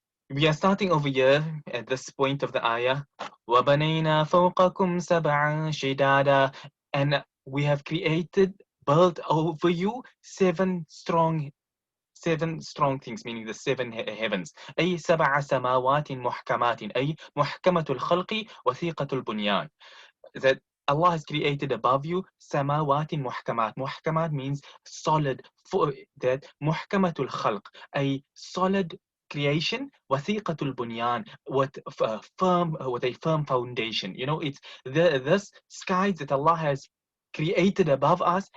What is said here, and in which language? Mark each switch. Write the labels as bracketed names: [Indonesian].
[English] We are starting over here at this point of the ayah. [Arabic] وَبَنَيْنَا فَوْقَكُمْ سَبْعًا شِدَادًا, [English] and we have built over you seven strong things, meaning the seven heavens. [Arabic] أي سبع سماوات محكمات أي محكمة الخلق وثيقة البنيان. [English] That Allah has created above you [Arabic] samawat muhkamat. [English] Muhkamat means solid. That [Arabic] muhkamatul khalq, [English] a solid creation, [Arabic] wathiqatul bunyan, [English] with a firm foundation. You know, it's this skies that Allah has created above us.